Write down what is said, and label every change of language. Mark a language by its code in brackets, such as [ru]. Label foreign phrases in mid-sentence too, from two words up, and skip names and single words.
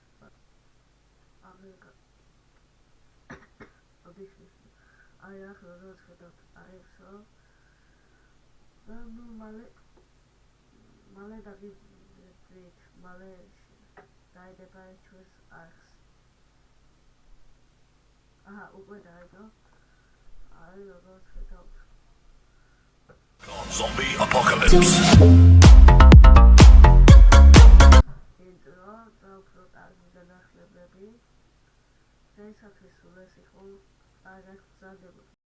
[ka] აი ახ როგორც ხედავთ აი ესო და ნუ მალე დაგიბრუნდეთ, მალე დაიდება ჩვენს არხს. უკვე დაიდო. აი როგორც ხედავთ. [en] Zombie apocalypse. [ka] Intro საუფრო კარგი განახლებები. დღეისათვის სულ ეს იყო. კარგად გრძანდებოდ.